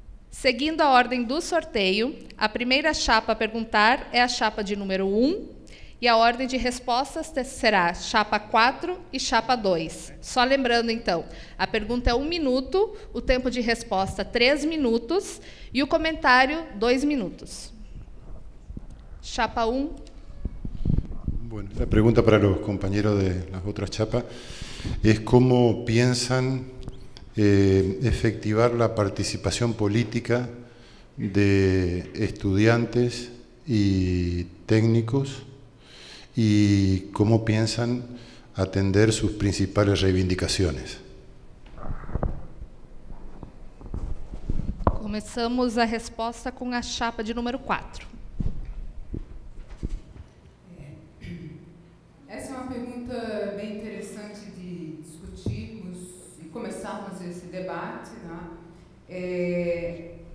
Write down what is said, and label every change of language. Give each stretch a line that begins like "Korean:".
Portuguese: Seguindo a ordem do sorteio, a primeira chapa a perguntar é a chapa de número 1, e a ordem de respostas será chapa 4 e chapa 2. Só lembrando, então, a pergunta é 1 minuto, o tempo de resposta 3 minutos e o comentário 2 minutos. Chapa 1.
Spanish: Bueno, la pregunta para los compañeros de las otras chapas es cómo piensan efectivar la participación política de estudiantes y técnicos y cómo piensan atender sus principales reivindicaciones.
Portuguese: Começamos a resposta com a chapa de número 4. Essa é uma pergunta bem interessante de discutirmos e começarmos esse debate, né?